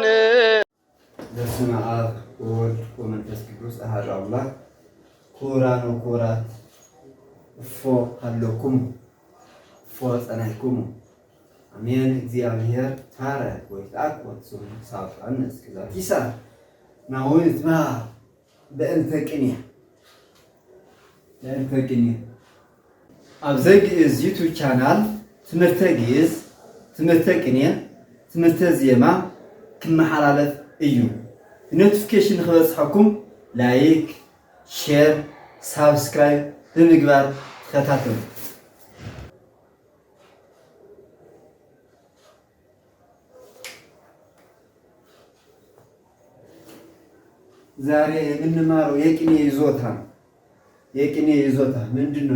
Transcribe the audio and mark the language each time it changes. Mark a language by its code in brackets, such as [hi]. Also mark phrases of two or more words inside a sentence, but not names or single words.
[gez] በስመ አብ ወወልድ ወመንፈስ ቅዱስ አሐዱ አምላክ። ክቡራን ወክቡራት እፎ ሀሎኩሙ እፎ ጸናሕኩሙ አሜን። እግዚአብሔር ታረቅ ወይትአቆት ስሙ ሳብአነ እስከ ዛቲ ሰዓት ናሁ ይትባህ በእንተ ቅኔ [ti] አብዘ ግዕዝ ዩቱብ ቻናል ትምህርተ ግዕዝ፣ ትምህርተ ቅኔ፣ ትምህርተ ዜማ ክመሓላለፍ እዩ። ኖቲፊኬሽን ክበፅሐኩም [en] like, share, subscribe [ti] ብምግባር ተከታተሉ። [am] ዛሬ የምንማረው የቅኔ ይዞታ ነው። የቅኔ ይዞታ ምንድን ነው?